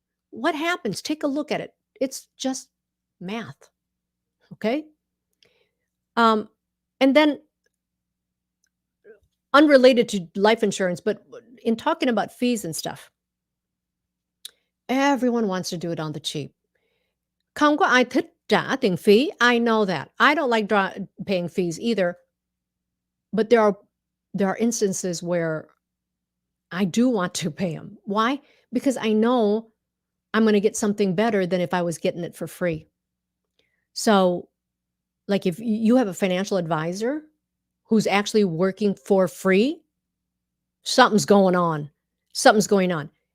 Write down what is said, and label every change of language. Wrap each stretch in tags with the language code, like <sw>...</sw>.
<en>What happens? Take a look at it. It's just math. Okay. And then, unrelated to life insurance, but in talking about fees and stuff, everyone wants to do it on the cheap.</en> <vi>Không có ai thích trả tiền phí.</vi> <en>I know that. I don't like paying fees either. But there are instances where I do want to pay them. Why? Because I know I'm going to get something better than if I was getting it for free. So, like if you have a financial advisor who's actually working for free, something's going on. Something's going on.</en>